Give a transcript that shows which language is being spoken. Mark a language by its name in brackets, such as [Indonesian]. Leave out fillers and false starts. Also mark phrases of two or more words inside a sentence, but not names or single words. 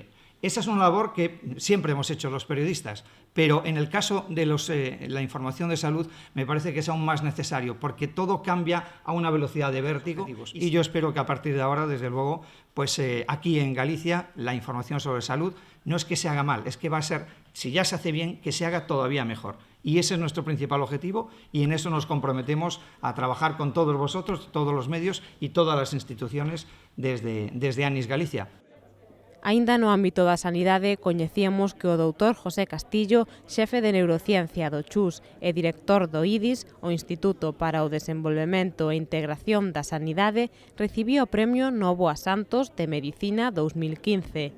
[Spanish] Esa es una labor que siempre hemos hecho los periodistas, pero en el caso de la información de salud me parece que es aún más necesario, porque todo cambia a una velocidad de vértigo y yo espero que a partir de ahora, desde luego, pues aquí en Galicia la información sobre salud no es que se haga mal, es que va a ser, si ya se hace bien, que se haga todavía mejor. Y ese es nuestro principal objetivo y en eso nos comprometemos a trabajar con todos vosotros, todos los medios y todas las instituciones desde ANIS Galicia. [Galician] Aínda no ámbito da sanidade, coñecíamos que o doutor José Castillo, xefe de Neurociencia do CHUS e director do IDIS, o Instituto para o Desenvolvemento e Integración da Sanidade, recibiu o premio Novo a Santos de Medicina 2015.